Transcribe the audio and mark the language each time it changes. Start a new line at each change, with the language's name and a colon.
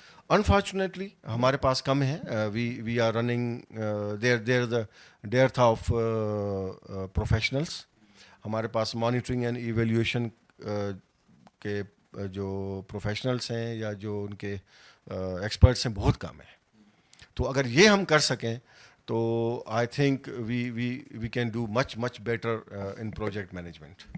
Urdu: Unfortunately ہمارے پاس کم ہے.
English: We are running there the dearth of professionals.
Urdu: ہمارے پاس مانیٹرنگ اینڈ ایویلیویشن کے جو پروفیشنلس ہیں یا جو ان کے ایکسپرٹس ہیں بہت کم ہیں. تو اگر یہ ہم کر سکیں تو
English: I think we can do much better in project management.